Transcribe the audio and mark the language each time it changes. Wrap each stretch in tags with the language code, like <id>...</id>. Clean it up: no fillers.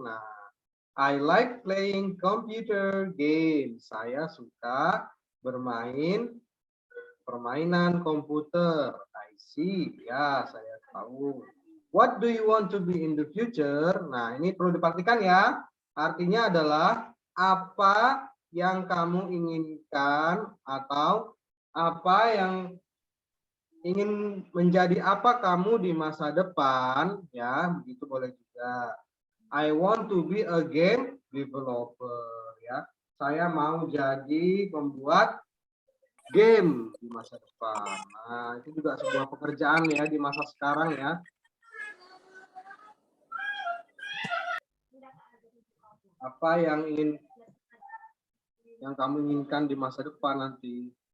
<en>Nah, I like playing computer games.</en> <id>Saya suka bermain permainan komputer.</id> <en>I see.</en> <id>Ya, saya tahu.</id> <en>What do you want to be in the future?</en> <id>Nah, ini perlu diperhatikan ya. Artinya adalah apa yang kamu inginkan atau apa yang ingin menjadi apa kamu di masa depan ya, begitu boleh juga.</id> <en>I want to be a game developer ya.</en> <id>Saya mau jadi pembuat game di masa depan. Nah, itu juga sebuah pekerjaan ya di masa sekarang ya. Apa yang kamu inginkan di masa depan nanti?</id>